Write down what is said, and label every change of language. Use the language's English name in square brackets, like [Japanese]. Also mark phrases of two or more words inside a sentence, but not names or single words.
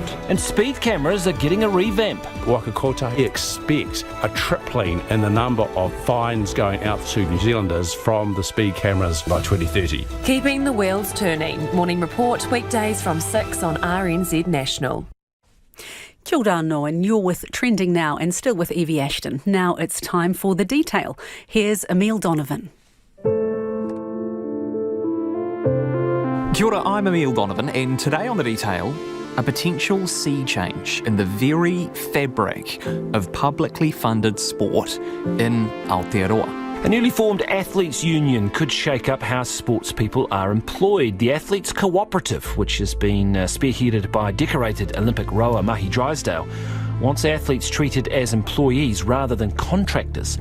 [English] And speed cameras are getting a revamp. Waka Kotahi expects a tripling in the number of fines going out to New Zealanders from the speed cameras by 2030. Keeping the wheels turning. Morning Report, weekdays from 6 on RNZ National. [Māori] Kia ora anō, [English] and you're with Trending Now and still with Evie Ashton. Now it's time for the detail. Here's Emile Donovan. [Māori] Kia ora, [English] I'm Emile Donovan, and today on the detail, a potential sea change in the very fabric of publicly funded sport in Aotearoa. A newly formed athletes' union could shake up how sports people are employed. The Athletes Cooperative, which has been spearheaded by decorated Olympic rower Mahi Drysdale, wants athletes treated as employees rather than contractors.